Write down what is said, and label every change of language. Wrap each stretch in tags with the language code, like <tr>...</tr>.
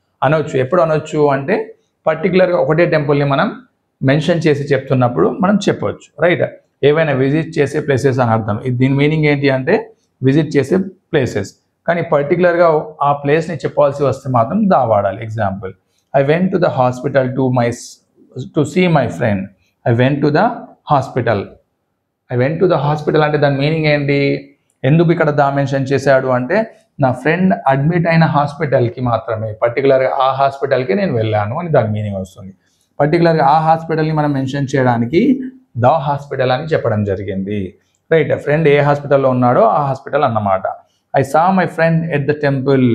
<te>అనొచ్చు, ఎప్పుడు అనొచ్చు అంటే పర్టికులర్గా ఒకటే టెంపుల్ని మనం మెన్షన్ చేసి చెప్తున్నప్పుడు మనం చెప్పవచ్చు. రైట్, ఏవైనా విజిట్ చేసే ప్లేసెస్ అని అర్థం. దీని మీనింగ్ ఏంటి అంటే విజిట్ చేసే ప్లేసెస్, కానీ పర్టికులర్గా ఆ ప్లేస్ని చెప్పాల్సి వస్తే మాత్రం దా వాడాలి.</te> <en>Example, I went to the hospital to see my friend. I went to the hospital. I went to the hospital</en> <te>అంటే దాని మీనింగ్ ఏంటి? ఎందుకు ఇక్కడ దా మెన్షన్ చేశాడు అంటే నా ఫ్రెండ్ అడ్మిట్ అయిన హాస్పిటల్కి మాత్రమే, పర్టికులర్గా ఆ హాస్పిటల్కి నేను వెళ్ళాను అని దాని మీనింగ్ వస్తుంది. పర్టికులర్గా ఆ హాస్పిటల్ని మనం మెన్షన్ చేయడానికి ద హాస్పిటల్ అని చెప్పడం జరిగింది. రైట్, ఫ్రెండ్ ఏ హాస్పిటల్లో ఉన్నాడో ఆ హాస్పిటల్ అన్నమాట.</te> <en>I saw my friend at the temple.</en>